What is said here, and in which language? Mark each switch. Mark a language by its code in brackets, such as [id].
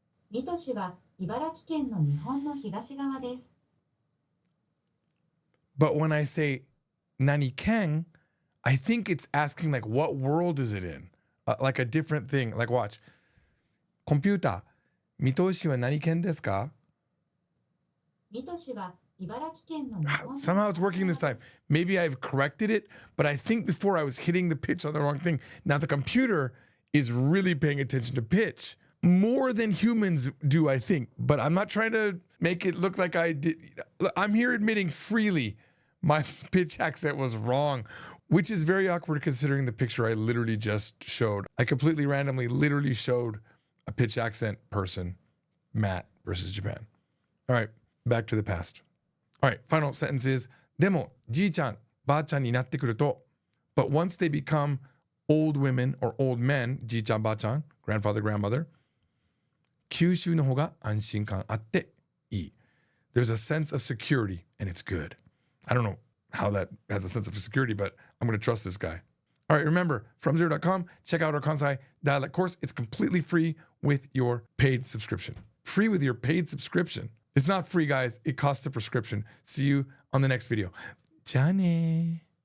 [ja] 水戸市は茨城県の日本の東側です。 [en] But when I say 何県, I think it's asking like what world is it in? Like a different thing. Like watch. [ja] コンピューター、水戸市は何県ですか？水戸市は茨城県の日本の [en] Somehow it's working this time. Maybe I've corrected it, but I think before I was hitting the pitch on the wrong thing. Now the computer is really paying attention to pitch more than humans do, I think. But I'm not trying to make it look like I did. I'm here admitting freely my pitch accent was wrong, which is very awkward considering the picture I literally just showed. I completely randomly literally showed a pitch accent person, Matt versus Japan. All right, back to the past. All right, final sentence is, [ja] でも、じいちゃん、ばあちゃんになってくると、 [en] but once they become old women or old men, [ja] じいちゃん、ばあちゃん, [en] grandfather, grandmother, [ja] 九州の方が安心感あっていい. [en] There's a sense of security, and it's good. I don't know how that has a sense of security, but I'm going to trust this guy. All right, remember, fromzero.com, check out our Kansai dialect course. It's completely free with your paid subscription. Free with your paid subscription. It's not free, guys. It costs a prescription. See you on the next video. [ja] じゃあね